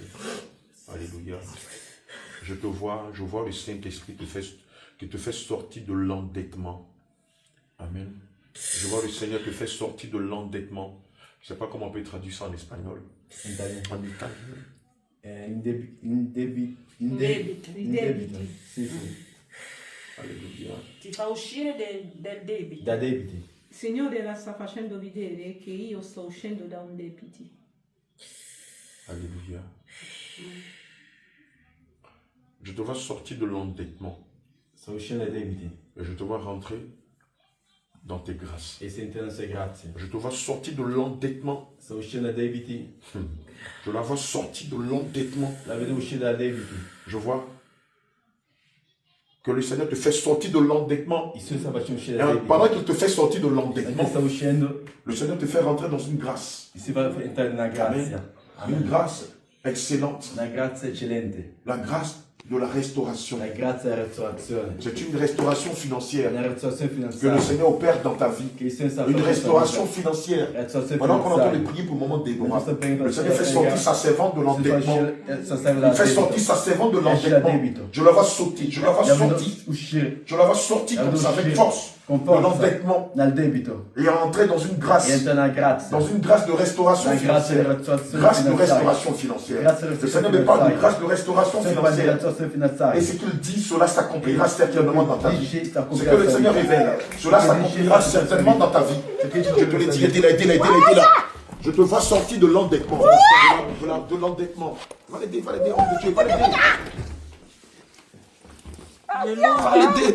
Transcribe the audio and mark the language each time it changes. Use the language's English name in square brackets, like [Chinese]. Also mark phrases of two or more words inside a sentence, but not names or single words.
[French] Alléluia. Je vois le Saint-Esprit qui te fait sortir de l'endettement. vois le Seigneur te fait sortir de l'endettement. Je ne sais pas comment on peut traduire ça en espagnol. En italien. [Italian] Indebito. Sì. [French] Alléluia. [Italian] Ti fa uscire del debito. Da debiti. Il Signore la sta facendo vedere che io sto uscendo da un debito. [French] Alléluia. Je te vois sortir de l'endettement. [Italian] Sto uscendo dai debiti. [French] Et je te vois rentrer dans tes grâces. [Italian] E sento le nostre grazie. [French] Je te vois sortir de l'endettement. [Italian] Sto uscendo dai debiti. [French] Je la vois sortir de l'endettement. [Italian] La vedo uscire dai debiti. [French] Je vois que le Seigneur te fait sortir de l'endettement. [Italian] Il Signore sta facendo uscire [French] Et [Italian] dai debiti. [French] pendant qu'il te fait sortir de [Italian] Perché [French] l'endettement, [Italian] sta uscendo, [French] le Seigneur te fait rentrer dans une grâce. [Italian] si fa entrare in una grazia. [French] Une grâce excellente. [Italian] Una grazia eccellente. [French] La grâce de la restauration. [Italian] La grazia della restaurazione. [French] C'est une restauration financière [Italian] Una restaurazione [French] que [Italian] finanziaria. [French] le Seigneur opère dans ta vie. [Italian] Che il Signore sta [French] Une [Italian] facendo. [French] restauration financière. [Italian] Restaurazione [French] Pendant qu'on est en train de [Italian] finanziaria. [French] prier pour le moment de Déborah, le Seigneur fait sortir sa servante de l'endettement. Il fait sortir sa servante de l'endettement. Je la vois sauter. Je la vois sortir. [Italian] Uscire [French] Je la vois sortir comme ça avec force [Italian] con [French] de [Italian] forza [French] l'endettement [Italian] dal debito. [French] et entrer dans une grâce. [Italian] E entra nella grazia. [French] Dans une grâce de restauration La grâce financière. [Italian] de restaurazione [French] Grâce de [Italian] finanziaria. [French] restauration financière. Grâce de Le restauration Seigneur me parle de [Italian] finanziaria. [French] grâce de restauration [Italian] Se parla di [French] financière. [Italian] restaurazione [French] Et [Italian] finanziaria. [French] ce qu'il dit, cela s'accomplira certainement dans ta vie. [Italian] Dice, [French] Ce que le Seigneur révèle, cela s'accomplira certainement dans ta vie. Je te le dis, aidez-la. Je te vois sortir de l'endettement. De l'endettement. Va l'aider, homme de Dieu, va l'aider. Va l'aider.